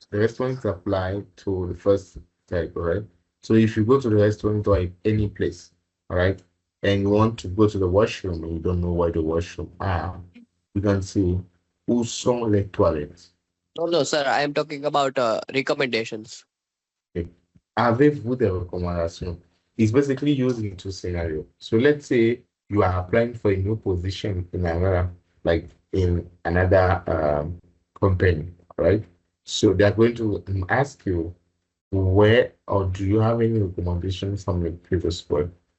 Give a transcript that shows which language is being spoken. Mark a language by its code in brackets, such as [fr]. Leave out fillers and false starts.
[en] The restaurant apply to the first type, all right? So if you go to the restaurant or any place, all right, and you want to go to the washroom and you don't know where the washroom are, you can say, [fr] où sont les toilettes? [en] No, no, sir. I am talking about recommendations. Okay. [fr] Avez-vous des recommendations? [en] It's basically used in two scenarios. So let's say you are applying for a new position in another, like in another company, right? So they're going to ask you where or do you have any recommendations from your previous work,